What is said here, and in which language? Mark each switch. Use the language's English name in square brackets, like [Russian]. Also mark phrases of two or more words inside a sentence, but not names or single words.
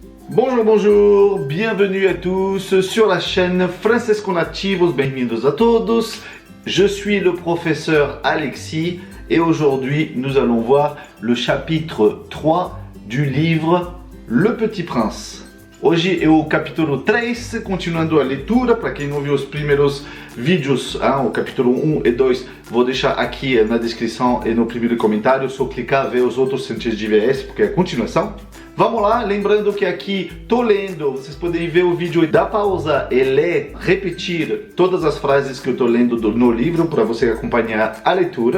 [French] Bonjour, bonjour, bienvenue à tous sur la chaîne Francesco Nativos, [Portuguese] bem-vindos a todos. [French] Je suis le professeur Alexis et aujourd'hui nous allons voir le chapitre 3 du livre Le Petit Prince. [Portuguese] Hoje é o capítulo 3, continuando a leitura. Para quem não viu os primeiros vídeos, o capítulo 1 e 2, vou deixar aqui na descrição e no primeiro comentário. Só clicar ver os outros antes de ver esse, porque é a continuação. Vamos lá, lembrando que aqui tô lendo, vocês podem ver o vídeo e dar pausa e ler, repetir todas as frases que eu tô lendo no livro para você acompanhar a leitura.